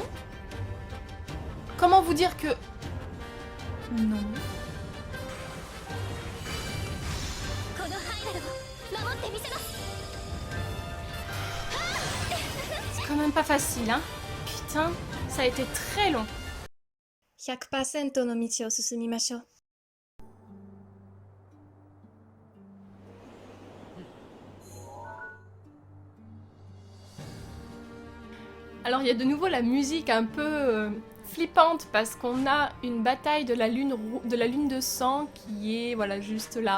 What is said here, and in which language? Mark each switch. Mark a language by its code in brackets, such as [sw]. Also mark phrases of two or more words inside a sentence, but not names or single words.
[fr] Comment vous dire que... Non. C'est quand même pas facile, hein. Putain, ça a été très long. [ja] 100% の道を進みましょう。 [fr] Alors il y a de nouveau la musique un peu flippante parce qu'on a une bataille de la lune de sang qui est voilà juste là.